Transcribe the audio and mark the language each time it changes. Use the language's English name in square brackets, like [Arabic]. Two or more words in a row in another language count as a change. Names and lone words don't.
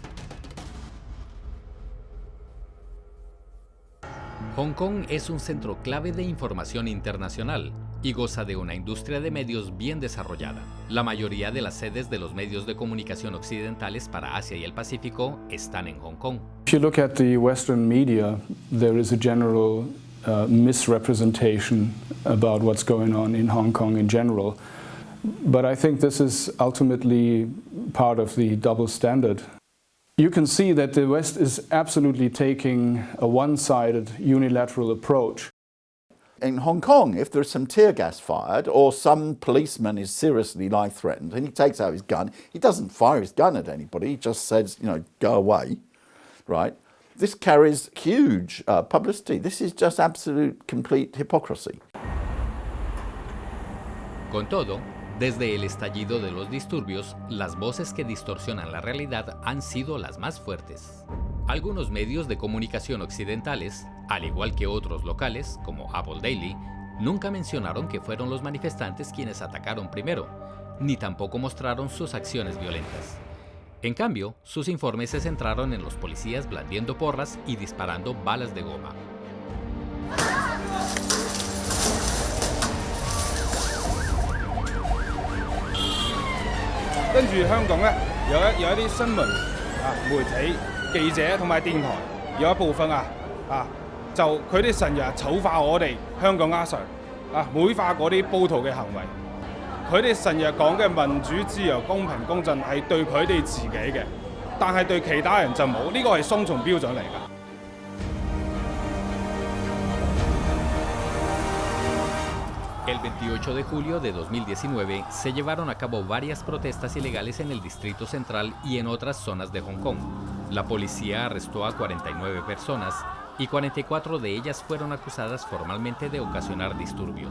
[Spanish] Hong Kong es un centro clave de información internacional y goza de una industria de medios bien desarrollada. La mayoría de las sedes de los medios de comunicación occidentales para Asia y el Pacífico están en Hong Kong. [English] If you look at the Western media, there is a general misrepresentation about what's going on in Hong Kong in general. But I think this is ultimately part of the double standard. You can see that the West is absolutely taking a one-sided, unilateral approach. In Hong Kong, if there's some tear gas fired or some policeman is seriously life threatened and he takes out his gun, he doesn't fire his gun at anybody, he just says, go away, right? This carries huge publicity. This is just absolute, complete hypocrisy. [Spanish] Con todo, desde el estallido de los disturbios, las voces que distorsionan la realidad han sido las más fuertes. Algunos medios de comunicación occidentales, al igual que otros locales, como Apple Daily, nunca mencionaron que fueron los manifestantes quienes atacaron primero, ni tampoco mostraron sus acciones violentas. En cambio, sus informes se centraron en los policías blandiendo porras y disparando balas de goma. [Cantonese] 跟住香港咧有一啲新聞媒體記者同埋電台有一部分就佢哋成日醜化我哋香港阿 Sir 美化嗰啲暴徒嘅行為。佢哋成日講嘅民主自由公平公正係對佢哋自己嘅，但係對其他人就冇，呢個係雙重標準嚟㗎。 [Spanish] El 28 de julio de 2019 se llevaron a cabo varias protestas ilegales en el Distrito Central y en otras zonas de Hong Kong. La policía arrestó a 49 personas y 44 de ellas fueron acusadas formalmente de ocasionar disturbios.